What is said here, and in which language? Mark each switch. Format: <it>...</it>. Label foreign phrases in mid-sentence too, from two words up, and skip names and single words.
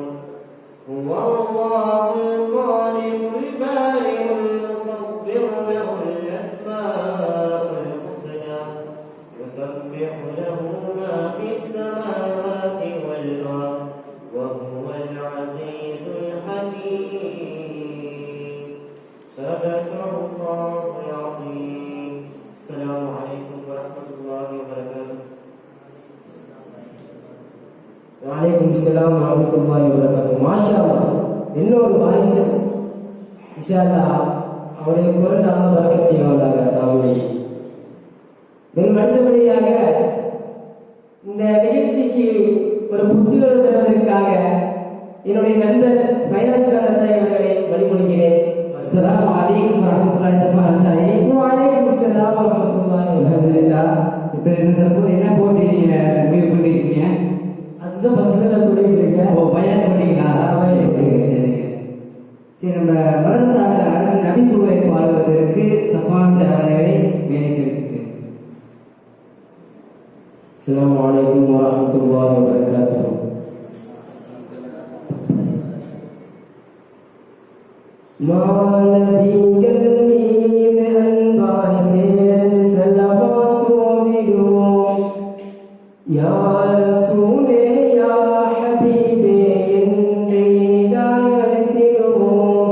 <ar>هو الله يسبح له ما في السماوات والأرض وهو العزيز الحكيم. صدق الله العظيم. السلام عليكم ورحمة الله وبركاته. وعليكم السلام ورحمة الله وبركاته.</ar> <ta>மாஷாஅல்லாஹ், இன்னொரு வாய்ஸ்</ta> <ar>إن شاء الله</ar> <ta>அவருடைய குரல் நல்லா பறக்க செய்வாங்க. நாமே அடுத்தபடியாக இந்த நிகழ்ச்சிக்கு ஒரு புத்துணர்வு தருவதற்காக என்னுடைய நண்பர் வைரஸ் காந்தத்தை அவர்களை வழிமொழிகிறேன்.</ta> <ar>السلام عليكم ورحمة الله وبركاته وعليكم السلام ورحمة الله الحمد لله.</ar> <ta>இப்போ இந்த தற்போது என்ன போட்டி நீங்க முடிவு பண்ணிருக்கீங்க? அதுதான் ஃபர்ஸ்ட்ல நான் சொல்லிட்டு இருக்கேன். ஓ, பையன் போட்டீங்களா? சரிங்க. சரி, நம்ம மதரசாவில் அடுத்து நபிப்புகளை பாடுவதற்கு சஃபான் அவர்களை வேலைக்கு.</ta> <ar>السلام عليكم ورحمة الله وبركاته.</ar> <ta>மாநபிகள் மீது அன்பாய் சேர்ந்து ஸலவாத்தோதிடுவோம். யா ரசூலே யா ஹபீபே என்று இனிதாய் அழைத்திடுவோம்.</ta>